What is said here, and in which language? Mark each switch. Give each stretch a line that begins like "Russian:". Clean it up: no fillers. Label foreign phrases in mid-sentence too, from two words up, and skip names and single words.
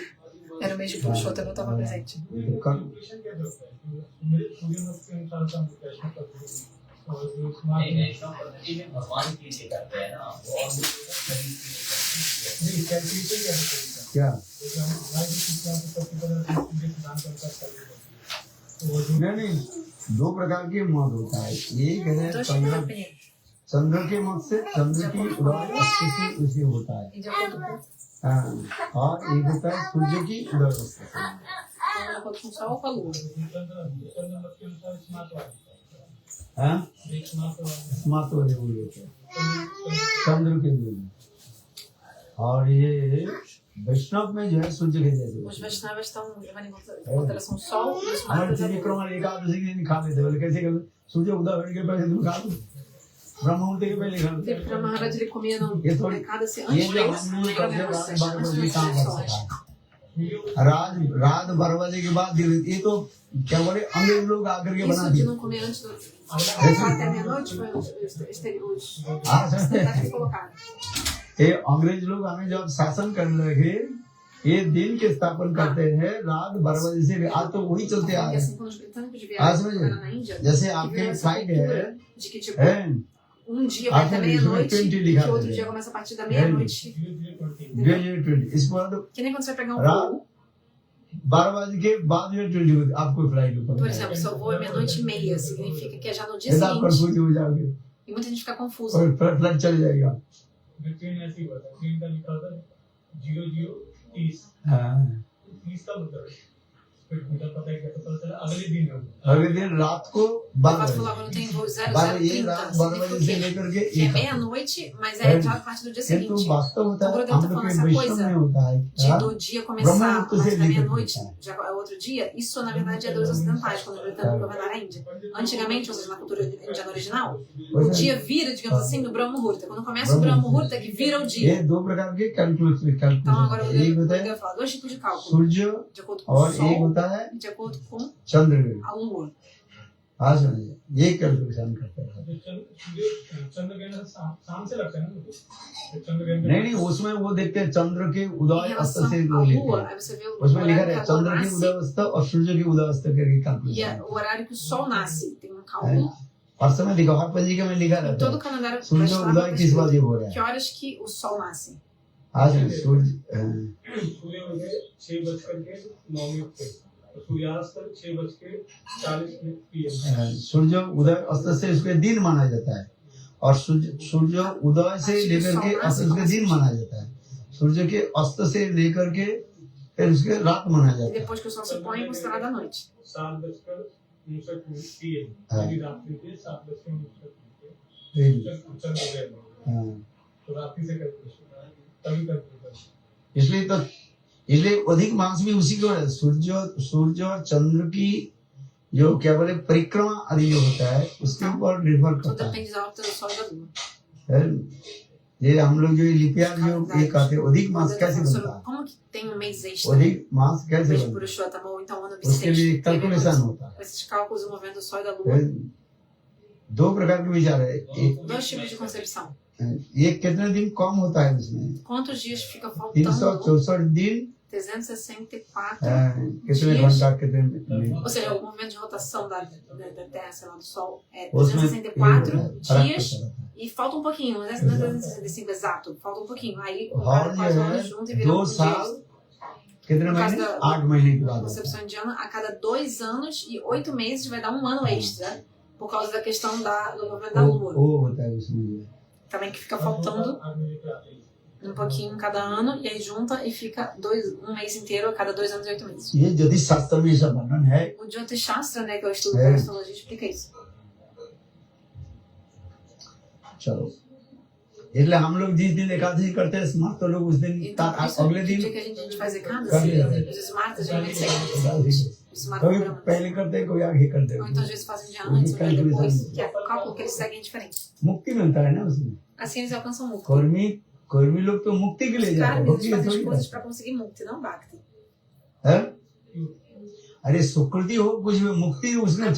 Portuguese: Era o mês de Purushottam, eu estava presente.
Hindi: तो कल नहीं वैष्णव पद्धति में भगवान की लिए करते हैं ना वो और क्या नहीं दो प्रकार के मत होता है एक है
Portuguese: Dois tipos de opinião.
Hindi: चंद्र के मत से चंद्र की उदय स्थिति उसे होता है
Portuguese: E de acordo com,
Hindi: हाँ, और एक होता है सूर्य की उदय स्थिति
Portuguese: de acordo com o Sol ou com a Lua.
Hindi: हाँ स्मार्ट वाले बोले होते हैं चंद्र के लिए और ये वैष्णव में जो है सूर्य के जैसे
Portuguese: Os Vaishnavas estão levando em consideração o Sol e os
Hindi: हमारे
Portuguese: Martas a
Hindi: तीन
Portuguese: Lua.
Hindi: क्रम एकादशी के दिन खा लेते बोले कैसे कर सूर्य उदय होने के पहले तुम खा लो ब्रह्म मुहूर्त के पहले खा लो
Portuguese: Porque o Maharaj ele comia no
Hindi: ये थोड़ी
Portuguese: mercado assim,
Hindi: ये
Portuguese: antes
Hindi: जो
Portuguese: deles,
Hindi: हमने
Portuguese: era
Hindi: कब
Portuguese: menos
Hindi: से रात 12
Portuguese: antes
Hindi: बजे
Portuguese: das
Hindi: काम कर
Portuguese: pessoas.
Hindi: सकता रात 12 बजे के बाद ये तो क्या बोले अंग्रेज लोग आकर के बना
Portuguese: Isso de
Hindi: दिए
Portuguese: não comer antes do. Até meia-noite foi os
Hindi: हाँ,
Portuguese: estereótipos que colocaram.
Hindi: ये अंग्रेज लोग हमें जब शासन करने लगे ये दिन के स्थापन करते हैं रात 12 बजे से आज तो वही चलते आ
Portuguese: Porque
Hindi: रहे
Portuguese: assim, quando os britânicos Ah, vieram sim, para na Índia,
Hindi: जैसे
Portuguese: que
Hindi: आपके
Portuguese: virou essa
Hindi: फ्लाइट है
Portuguese: cultura de que tipo,
Hindi: हैं
Portuguese: dia vai até
English: After
Portuguese: meia-noite, isso, que 20 ligados, outro né? dia começa a partir da meia-noite.
Hindi: 2020 इसके बाद
Portuguese: Que nem quando você vai pegar um
Hindi: रात
Portuguese: voo,
Hindi: 12 बजे के बाद में 20 आपको फ्लाइट ऊपर
Portuguese: por exemplo, seu voo é meia-noite e meia, significa que é já no dia
Hindi: यदि आप
Portuguese: seguinte.
Hindi: कंफ्यूज हो जाओगे
Portuguese: E muita gente fica confusa.
Hindi: और फ्लाइट चल जाएगा ट्रेन ऐसी हुआ था ट्रेन का लिखा था 00:30 हाँ 30 का मतलब फिर मुझे पता है क्या पता चला अगले दिन होगा अगले दिन रात को
Portuguese: Eu
Hindi: 12
Portuguese: posso
Hindi: बजे
Portuguese: falar quando tem voo
Hindi: 12 ये
Portuguese: 0030,
Hindi: रात 12 बजे से
Portuguese: significa
Hindi: लेकर के
Portuguese: que é
Hindi: 1
Portuguese: meia-noite, mas é já a partir do dia
Hindi: किंतु
Portuguese: seguinte.
Hindi: वास्तव होता
Portuguese: Então,
Hindi: है
Portuguese: quando eu tô
Hindi: हम लोग
Portuguese: falando
Hindi: के
Portuguese: essa
Hindi: वैष्णव
Portuguese: coisa
Hindi: में होता है
Portuguese: de
Hindi: क्या?
Portuguese: do dia começar a
Hindi: Brahma
Portuguese: partir da
Hindi: Muhurta
Portuguese: meia-noite, se já é outro dia, isso na verdade é dos ocidentais, quando o britânico governar a Índia. Antigamente, ou seja, na cultura indiana original, o dia vira, digamos assim, do Brahma Muhurta. Quando começa o Brahma Muhurta, que vira o
Hindi: ये
Portuguese: dia.
Hindi: दो प्रकार के
Portuguese: Então agora
Hindi: कैलकुलेशन एक
Portuguese: eu
Hindi: होता है
Portuguese: vou falar dois tipos de cálculo,
Hindi: सूर्य
Portuguese: de acordo com o
Hindi: और एक
Portuguese: Sol
Hindi: होता है
Portuguese: e de acordo com
Hindi: चंद्र
Portuguese: a Lua.
Hindi: हाँ समझिए ये कैलकुलेशन करते हैं चंद्र ग्रहण शाम से लगता है ना मुझे चंद्र ग्रहण नहीं उसमें वो देखते हैं चंद्र के
Portuguese: Em
Hindi: उदय अस्त
Portuguese: relação
Hindi: से
Portuguese: à
Hindi: वो लेते
Portuguese: Lua,
Hindi: हैं
Portuguese: aí você vê o
Hindi: उसमें लिखा
Portuguese: horário
Hindi: है
Portuguese: que a Lua
Hindi: चंद्र की
Portuguese: nasce
Hindi: उदय अवस्था और सूर्य की उदय अवस्था करके
Portuguese: e
Hindi: कैलकुलेशन
Portuguese: o horário que o Sol nasce. Tem um cálculo.
Hindi: और समय देखो हर पंजिका में लिखा
Portuguese: Em
Hindi: रहता
Portuguese: todo
Hindi: है
Portuguese: o calendário
Hindi: सूर्य
Portuguese: vaishnava
Hindi: उदय किस बजे हो रहा
Portuguese: que
Hindi: है
Portuguese: horas que o Sol nasce.
Hindi: आज सूर्य सूर्य उदय 6:09 पे सूर्यास्त 6:40 PM सूर्य उदय अस्त से उसके दिन माना जाता है और सूर्य उदय से लेकर के अस्त उसके दिन माना जाता है सूर्य के अस्त से लेकर के फिर उसके रात माना
Portuguese: E
Hindi: जाता है
Portuguese: depois que o Sol se põe, é considerada a noite.
Hindi: 7:09 हाँ। यदि रात्रि के 7:00 हाँ। तो रात्रि से तभी इसलिए अधिक मास भी उसी को है। सूर्य और चंद्र की जो क्या बोले परिक्रमा आदि जो होता है उसके ऊपर निर्भर
Portuguese: Tudo
Hindi: करता है।
Portuguese: depende da órbita do Sol e da Lua.
Hindi: है? ये हम लोग जो लिपियार जो ये कहते हैं अधिक मास
Portuguese: Quando eu
Hindi: कैसे
Portuguese: tô falando
Hindi: बनता
Portuguese: sobre
Hindi: है,
Portuguese: como que tem um mês extra,
Hindi: अधिक मास कैसे
Portuguese: mês de
Hindi: बनता
Portuguese: Purushottam ou então ano
Hindi: है, उसके लिए
Portuguese: bissexto, tem a ver
Hindi: कैलकुलेशन
Portuguese: com
Hindi: होता है।
Portuguese: esses cálculos envolvendo o Sol e da
Hindi: है?
Portuguese: Lua.
Hindi: दो प्रकार के विचार है।
Portuguese: Dois tipos de concepção.
Hindi: ये कितने दिन कम होता है उसमें,
Portuguese: Quantos dias fica faltando?
Hindi: 364 दिन
Portuguese: 364
Hindi: कितने
Portuguese: dias.
Hindi: घंटा कितने मिनट,
Portuguese: Ou seja, o movimento de rotação da Terra, sei lá, do Sol, é
Hindi: उसमें
Portuguese: 364
Hindi: फर्क
Portuguese: dias
Hindi: पड़ता है।
Portuguese: e falta um pouquinho, não é 365 exato, falta um pouquinho. Aí o
Hindi: और
Portuguese: cara faz o
Hindi: जो
Portuguese: ano
Hindi: है
Portuguese: junto e vira
Hindi: 2
Portuguese: um
Hindi: साल
Portuguese: dia.
Hindi: कितने
Portuguese: No caso
Hindi: महीने,
Portuguese: da
Hindi: 8 महीने के बाद होता है।
Portuguese: concepção indiana, a cada 2 anos e 8 meses vai dar um ano extra, por causa da questão do movimento da Lua.
Hindi: वो होता है उसमें।
Portuguese: Também que fica faltando um pouquinho cada ano, e aí junta e fica um mês inteiro a cada 2 anos e 8 meses.
Hindi: ये ज्योतिष शास्त्र में ऐसा वर्णन है।
Portuguese: O Jyotish Shastra, né, que é o estudo da astrologia, explica isso.
Hindi: चलो, इसलिए हम लोग जिस दिन एकादशी करते हैं स्मार्ट, तो लोग उस दिन
Portuguese: Então, por isso,
Hindi: अगले
Portuguese: no
Hindi: दिन
Portuguese: dia que a gente faz
Hindi: कर
Portuguese: Ekadasi,
Hindi: लेते हैं।
Portuguese: os Smartas geralmente seguem
Hindi: एकादशी
Portuguese: os Smart
Hindi: कोई
Portuguese: Brahmanas.
Hindi: पहले करते हैं, कोई आगे करते
Portuguese: Ou então, às
Hindi: हैं।
Portuguese: vezes, fazem um dia antes, um dia depois, que é o cálculo que eles seguem é diferente.
Hindi: मुक्ति मिलता है ना उसमें।
Portuguese: Assim eles alcançam Mukti.
Hindi: कर्मी लोग तो मुक्ति के लिए
Portuguese: Os
Hindi: जाते हैं,
Portuguese: caras,
Hindi: भक्ति
Portuguese: eles fazem as
Hindi: थोड़ी
Portuguese: coisas
Hindi: करते
Portuguese: para conseguir Mukti, não Bhakti.
Hindi: हैं। अरे सुकृति हो कुछ भी, मुक्ति उसमें
Portuguese: Alguém